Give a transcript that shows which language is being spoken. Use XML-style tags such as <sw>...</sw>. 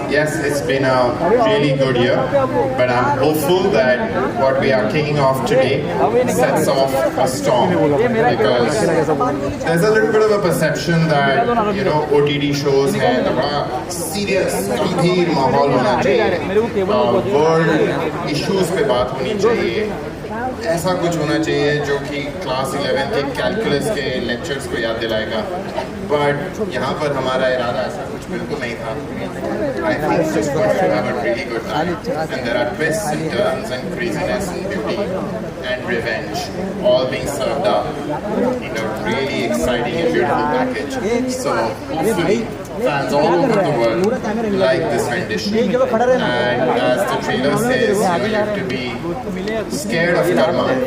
<en>Yes, it's been a really good year, but I'm hopeful that what we are kicking off today sets off a storm, because there's a little bit of a perception that, you know, OTT shows</en> <hi>हैं तो बड़ा serious, गंभीर माहौल होना चाहिए, world issues पे बात होनी चाहिए, ऐसा कुछ होना चाहिए जो कि क्लास 11 के कैलकुलस के लेक्चर्स को याद दिलाएगा, बट यहाँ पर हमारा इरादा ऐसा कुछ बिल्कुल नहीं था.</hi> <en>I think it's just going to have a really good time, and there are twists and turns and craziness and beauty and revenge all being served up in a really exciting and beautiful package. So hopefully fans all over the world like this rendition, and as the trailer says, you have to be scared of Karmma.</en>